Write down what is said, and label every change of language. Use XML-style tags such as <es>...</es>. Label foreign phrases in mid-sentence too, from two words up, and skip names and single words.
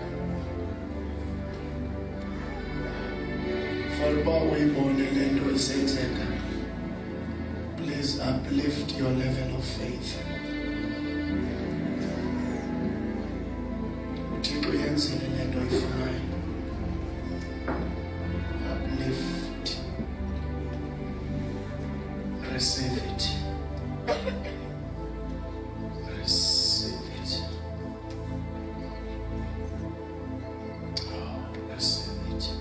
<xh>For uba uyibone le nto isenzeka,</xh> <en>please uplift your level of faith.</en> <xh>uThixo yenzile le nto oyifunayo.</xh> <en>Uplift. Receive it. Receive it. Oh, receive it.</en>